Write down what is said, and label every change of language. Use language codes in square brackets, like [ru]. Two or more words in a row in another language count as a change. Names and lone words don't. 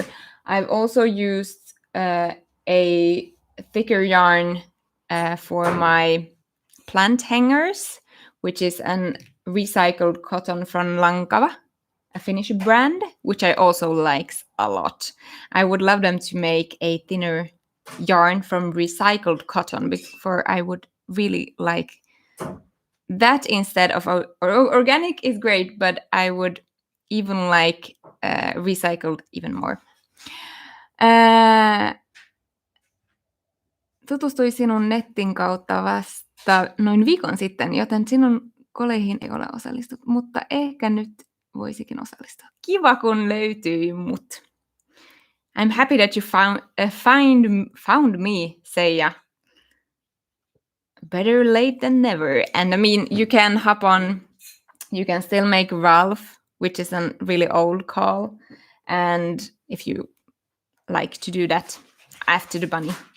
[en] I've also used a thicker yarn for my plant hangers, which is an recycled cotton from Lankava, a Finnish brand, which I also likes a lot. I would love them to make a thinner yarn from recycled cotton, for I would really like that instead of organic is great, but I would even like recycled even more. [fi] Tutustuin sinun netin kautta vasta noin viikon sitten, joten sinun koleihin ei ole osallistuttu, mutta ehkä nyt voisikin osallistua. Kiva, kun löytyi mut. [en] I'm happy that you found me, Seija. Better late than never. And I mean, you can hop on, you can still make Ralph, which is a really old call. And if you like to do that after the bunny.